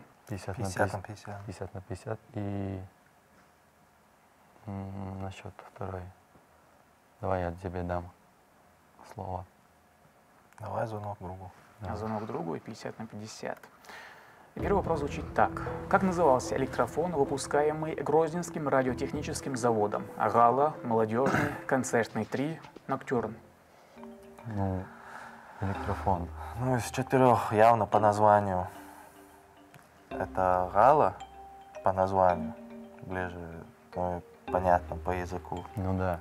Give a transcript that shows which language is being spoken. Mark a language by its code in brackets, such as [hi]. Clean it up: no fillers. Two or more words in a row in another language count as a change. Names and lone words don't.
[ru] 50 на 50. 50 на 50. И насчет второй. Давай я тебе дам слово. Давай звонок другу. Звонок другу и 50 на 50. Первый вопрос звучит так. Как назывался электрофон, выпускаемый Грозненским радиотехническим заводом? Гала, молодежный, концертный 3, ноктюрн. Ну, электрофон. Ну, из 4 явно по названию. Это Гала по названию, ближе, ну, понятно, по языку. Ну да.